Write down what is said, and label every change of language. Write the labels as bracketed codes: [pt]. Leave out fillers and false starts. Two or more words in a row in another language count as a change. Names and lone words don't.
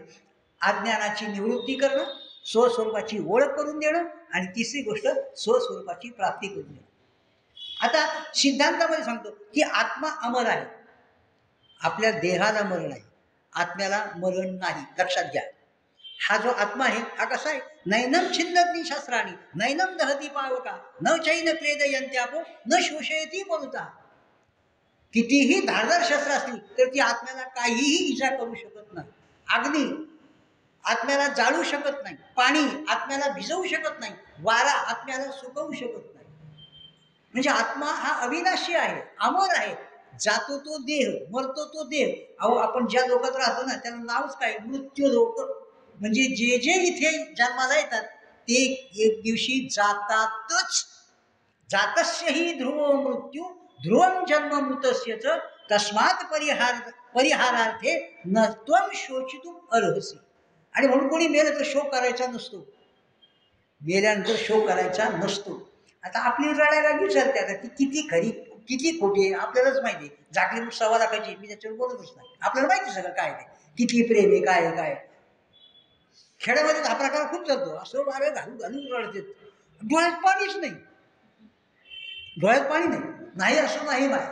[mr] अज्ञानाची निवृत्ती करणं, स्वस्वरूपाची ओळख करून देणं, आणि तिसरी गोष्ट स्वस्वरूपाची प्राप्ती करून देणं. आता सिद्धांतामध्ये सांगतो की आत्मा अमर आहे, आपल्या देहाला मरण आहे, आत्म्याला मरण नाही, लक्षात घ्या. हा जो आत्मा आहे हा कसा आहे? [sa] नैनम छिन्नती शस्त्राणी नैनम दहती पावका न चैन क्लेदयंत्यापो न शोषयती मरुता. [mr] कितीही धारदार शस्त्र असली तर ती आत्म्याला काहीही इजा करू शकत नाही. अग्नी आत्म्याला जाळू शकत नाही, पाणी आत्म्याला भिजवू शकत नाही, वारा आत्म्याला सुकवू शकत नाही. म्हणजे आत्मा हा अविनाशी आहे, अमर आहे. जातो तो देह, मरतो तो देह. अहो आपण ज्या लोकात राहतो ना त्याला नावच काय, मृत्यू लोक. म्हणजे जे जे इथे जन्माला येतात ते एक दिवशी जातातच. [sa] जातस्य ही ध्रुव मृत्यू ध्रुवम जन्म मृतस्यच तस्मात परिहारार्थे न त्वम शोचितुम अर्हसी. [mr] आणि म्हणून कोणी मेलं तर शोक करायचा नसतो, मेल्यानंतर शोक करायचा नसतो. आता आपली रडायला विचारते आता ती किती खरी किती खोटी आहे आपल्यालाच माहिती आहे. जागली मग 1.25 लाखाची, मी त्याच्यावर बोलतच नाही, आपल्याला माहिती सगळं काय ते किती प्रेम आहे काय आहे काय. खेड्यामध्ये हा प्रकार खूप चालतो, असं वारे घालून घालून रडते, डोळ्यात पाणीच नाही, डोळ्यात पाणी नाही, नाही असं नाही माय.